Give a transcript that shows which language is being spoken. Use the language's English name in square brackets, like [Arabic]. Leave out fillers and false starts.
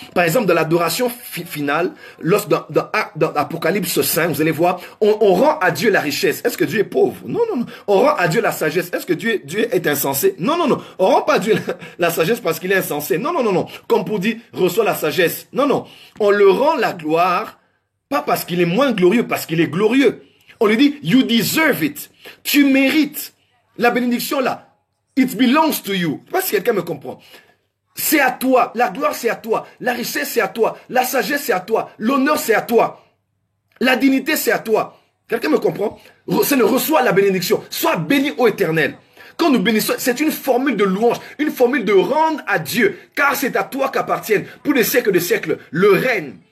[French] Par exemple, dans l'adoration finale, dans Apocalypse 5, vous allez voir, on rend à Dieu la richesse. Est-ce que Dieu est pauvre? Non, non, non. On rend à Dieu la sagesse. Est-ce que Dieu est insensé? Non, non, non. On rend pas à Dieu la sagesse parce qu'il est insensé. Non, non, non, non. Comme pour dire, reçois la sagesse. Non, non. On le rend la gloire, pas parce qu'il est moins glorieux, parce qu'il est glorieux. On lui dit, [English] you deserve it. [French] Tu mérites. La bénédiction là, [English] it belongs to you. [French] Je sais pas si quelqu'un me comprend. C'est à toi, la gloire c'est à toi, la richesse c'est à toi, la sagesse c'est à toi, l'honneur c'est à toi, la dignité c'est à toi. Quelqu'un me comprend? C'est le reçoit la bénédiction. Sois béni ô Éternel. Quand nous bénissons, c'est une formule de louange, une formule de rendre à Dieu, car c'est à toi qu'appartiennent pour des siècles de siècles le règne.